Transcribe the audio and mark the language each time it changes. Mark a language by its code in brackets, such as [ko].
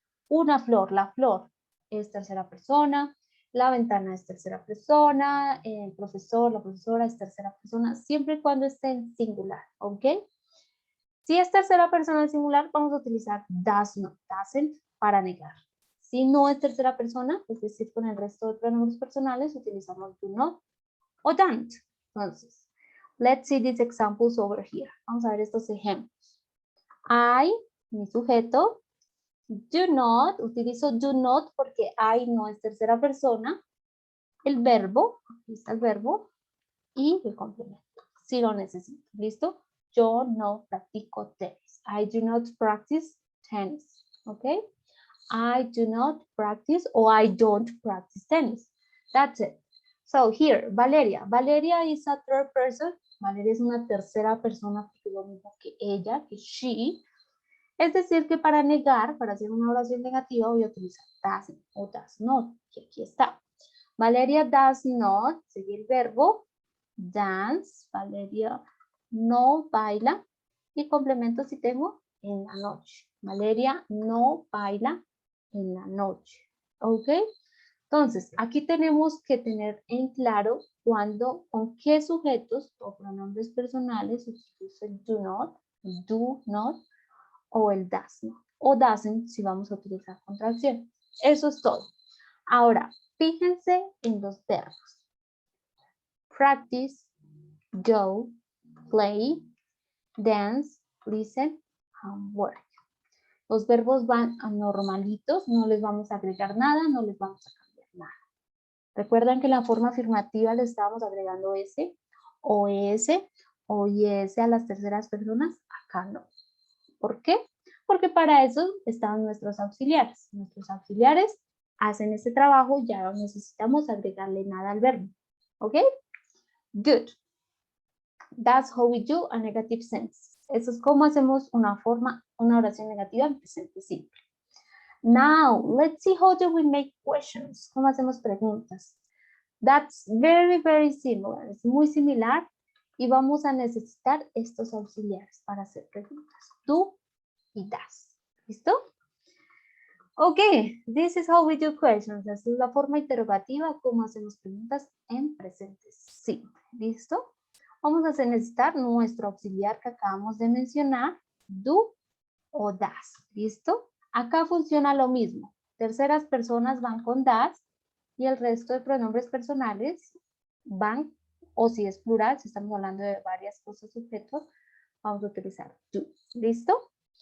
[es] Una flor, la flor es tercera persona, la ventana es tercera persona, el profesor, la profesora es tercera persona, siempre y cuando esté en singular, ¿ok? Si es tercera persona en singular, vamos a utilizar does not, doesn't para negar. Si no es tercera persona, es decir, con el resto de pronombres personales, utilizamos do not o don't. [en] Entonces, let's see these examples over here. [es] Vamos a ver estos ejemplos. I, mi sujeto, do not, utilizo do not porque I no es tercera persona. El verbo, aquí está el verbo, y el complemento, si lo necesito. ¿Listo? Yo no practico tenis. [en] I do not practice tennis. [es] ¿Ok? [en] I do not practice or I don't practice tennis. That's it. So here, Valeria. Valeria is a third person. [es] Valeria es una tercera persona porque es lo mismo que ella, que she. Es decir, que para negar, para hacer una oración negativa, voy a utilizar doesn't o does not, que aquí está. [en] Valeria does not, [es] seguir el verbo, [en] dance. [es] Valeria no baila. Y complemento si tengo en la noche. Valeria no baila en la noche. ¿Ok? Entonces, aquí tenemos que tener en claro con qué sujetos o pronombres personales utilizo el do not, o el does not, o doesn't si vamos a utilizar contracción. Eso es todo. Ahora, fíjense en los verbos. [en] Practice, go, play, dance, listen, and work. [es] Los verbos van a normalitos, no les vamos a agregar nada, no les vamos a cambiar nada. Recuerdan que en la forma afirmativa le estábamos agregando ese, o ese, o y ese a las terceras personas, acá no. ¿Por qué? Porque para eso están nuestros auxiliares. Nuestros auxiliares hacen este trabajo, ya no necesitamos agregarle nada al verbo. [en] ¿Ok? Good. That's how we do a negative sentence. [es] Eso es como hacemos una oración negativa en presente simple. [en] Now, let's see how do we make questions. [es] ¿Cómo hacemos preguntas? [en] That's very, very similar. [es] Es muy similar y vamos a necesitar estos auxiliares para hacer preguntas. Do y das. ¿Listo? [en] Okay, this is how we do questions. [es] Esta es la forma interrogativa como hacemos preguntas en presente simple. ¿Listo? Vamos a necesitar nuestro auxiliar que acabamos de mencionar, do o das. ¿Listo? Acá funciona lo mismo. Terceras personas van con das y el resto de pronombres personales van, o si es plural, si estamos hablando de varias cosas, sujetos, vamos a utilizar do. ¿Listo?